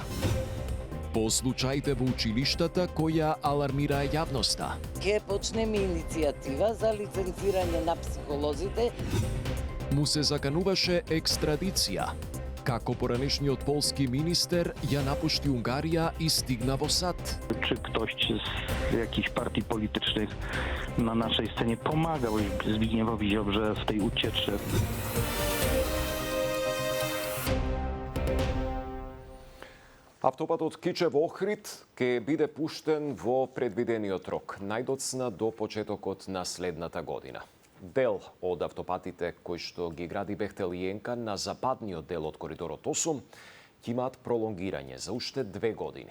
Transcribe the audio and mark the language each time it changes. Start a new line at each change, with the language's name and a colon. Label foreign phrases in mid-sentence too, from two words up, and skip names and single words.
Macedonian: По случаите во училиштата која алармира јавноста. Ќе почнеме иницијатива за лицензирање на психолозите. Му се закануваше екстрадиција. Како поранешниот полски министер ја напушти Унгарија и стигна во САД.
Polish: Czy ktoś z jakichś partii politycznych na naszej scenie pomagał Zbigniewowi Ziobrze w tej uciecze?
Macedonian: Автопатот Кичево-Охрид ќе биде пуштен во предвидениот рок, најдоцна до почетокот на следната година. Дел од автопатите кои што ги гради Бехтел и Енка на западниот дел од коридорот 8 ќе имаат пролонгирање за уште 2 години.